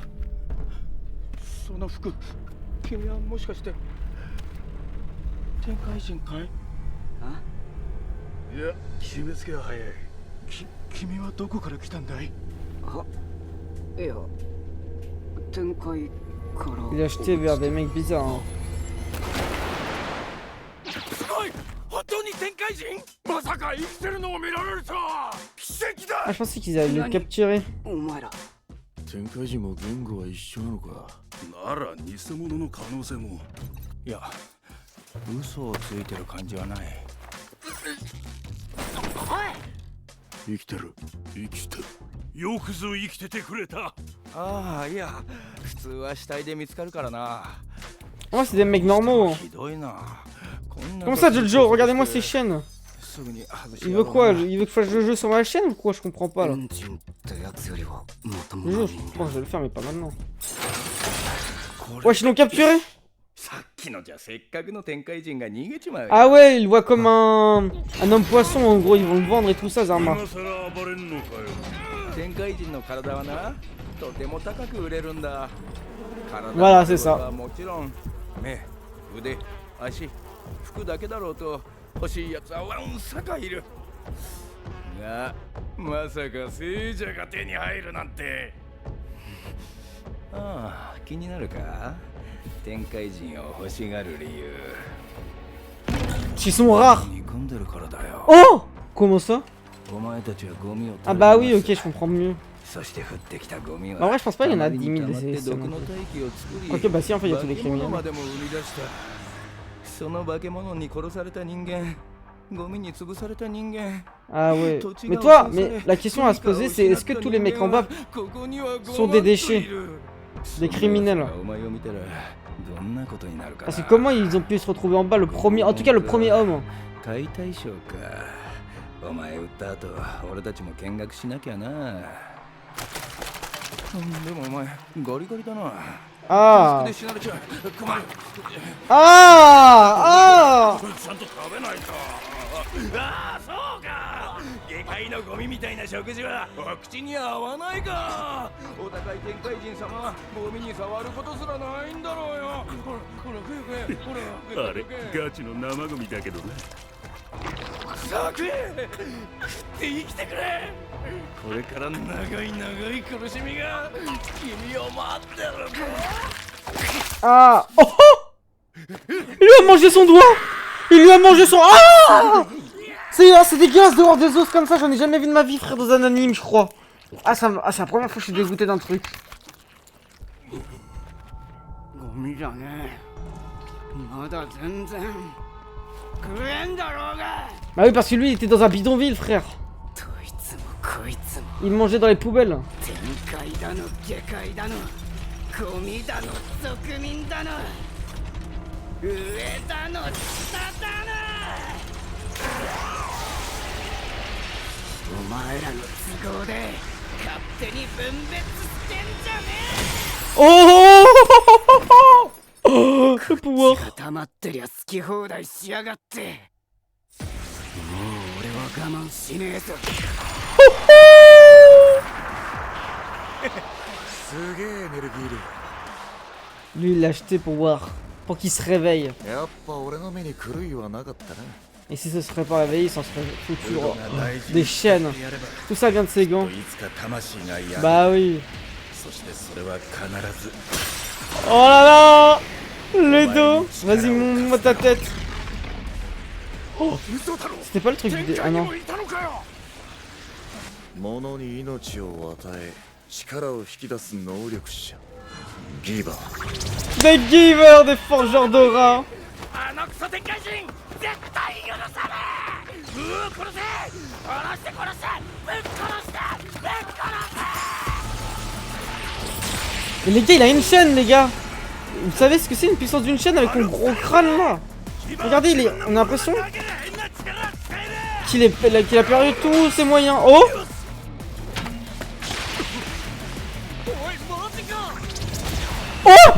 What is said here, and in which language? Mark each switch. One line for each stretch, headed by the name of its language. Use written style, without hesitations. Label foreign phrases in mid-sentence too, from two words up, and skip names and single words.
Japanese: その服、君はもしかして天界人かい？いや、決めつけは早い。君はどこから来たんだい？いや、天界から。
French: Il a acheté vers des mecs bizarres. Hein.
Japanese: おい本当に天界人まさか生きてるのを見られるとは奇跡だ
French: Ah, je pensais qu'ils allaient le capturer.
Japanese: お前ら天界人も言語は一緒なのかなら偽物の可能性も。いや嘘をついてる感じはない生きてる生きてる。よくぞ生きててくれた。ああいや普通は死体で見つかるからな
French: Moi, c'est des mecs normaux.
Japanese: ひどいなこんな
French: Comment ça, Jojo? Regardez-moi ces chaînes.
Japanese: すぐに外し
French: Il
Japanese: や
French: veut
Japanese: ろう
French: quoi?
Japanese: な
French: Il veut que je fasse le jeu sur ma chaîne ou quoi? Je comprends pas là.
Japanese: エンジンってやつよりはもとも
French: Le
Japanese: と
French: jeu, je pense que je vais le faire, mais pas maintenant.
Japanese: これ
French: Wesh, ils l'ont capturé?
Japanese: さっきのじゃせっかくの天界人が逃げちまう
French: Ah ouais, il le voit comme un homme poisson en gros, ils vont le vendre et tout ça, Zarma.
Japanese: 今さら暴れんのかよ。天界人の体はなとても高く売れるんだ体
French: Voilà, c'est ça.
Japanese: はもちろん目腕足服だけだろうと欲しいやつはわんさかいるがまさか聖者が手に入るなんてああ気になるか天界人を欲しがる理由
French: Ils sont rares.
Japanese: 煮込んでるからだよ
French: Oh! Comment ça?
Japanese: お前たちはゴミを
French: Ah bah oui, ok, je comprends mieux.
Japanese: そして降ってきたゴミは
French: Bah, en vrai, je pense pas qu'il y en a 10 000
Japanese: 溜まって
French: des
Japanese: 毒
French: non
Japanese: の
French: plus.
Japanese: 大気を作り
French: Ok, bah si, en fait, il y a tous les
Japanese: 化け物
French: criminels.
Japanese: までも生み出したその化け物に殺された人間ゴミに潰された人間
French: Ah ouais. Mais toi, mais la question à se poser, c'est est-ce que tous les mecs en bas sont des déchets? Des criminels?
Japanese: お前を見たらどんなことになるかな
French: Parce que comment ils ont pu se retrouver en bas, le premier, en tout cas le premier homme?
Japanese: 解体ショーかお前撃った後俺たちも見学しなきゃなでもお前ゴリゴリだな Ah! で死なれちゃう困る Ah! Ah! ちゃんと食べないと。ああそうか下界のゴミみたいな食事はお口に合わないかお高い天界人様はゴミに触ることすらないんだろうよほらほら食えほらあれガチの生ゴミだけどね。さあ食え食って生きてくれこれから長い長い苦しみが君を待ってる
French: Ah! Oh! Il lui a mangé son doigt! Il lui a mangé son... Ah! C'est dégueulasse de voir des os comme ça, j'en ai jamais vu de ma vie, frère, dans un anime, je crois. Ah, c'est la première fois que je suis dégoûté d'un truc.
Japanese: ゴミじゃねえまだ全然食えんだろうが
French: Bah oui, parce que lui, il était dans un bidonville, frère.
Japanese: どいつもこいつも
French: Il mangeait dans les poubelles.
Japanese: 天界だの下界だのゴミだの俗民だの上だの下だのお前らの都合で勝手に分別してんじゃね
French: Oh! Oh, le pouvoir.
Japanese: え固まってりゃ好き放題しやがってもう俺は我慢しねえぞすげえエネルギー
French: Lui, il l'a acheté pour voir. Pour qu'il se réveille.
Japanese: 量やっぱ俺の目に狂いはなかったな
French: Et si ce serait pas réveillé, il s'en serait foutu.
Japanese: ウド Oh, が大事
French: des
Japanese: に
French: chaînes.
Japanese: やれば
French: Tout ça vient de ses
Japanese: きっ
French: gants.
Japanese: といつか魂がやる
French: Bah oui. そしてそれは必ず Oh là là! Le dos! Vas-y, montre-moi ta tête. Oh! C'était pas le truc du... Ah non.
Japanese: 物に命を与え力を引き出す能力者ギバー
French: Des givers, des forgeurs d'aura! あのクソ天界人絶対許さねえうわ殺せ殺して殺してぶっ殺してぶっ殺せ Mais les gars, il a une chaîne, les gars! Vous savez ce que c'est une puissance d'une chaîne avec mon gros crâne là? Regardez, on a l'impression qu'il a perdu tous ses moyens. Oh! Oh!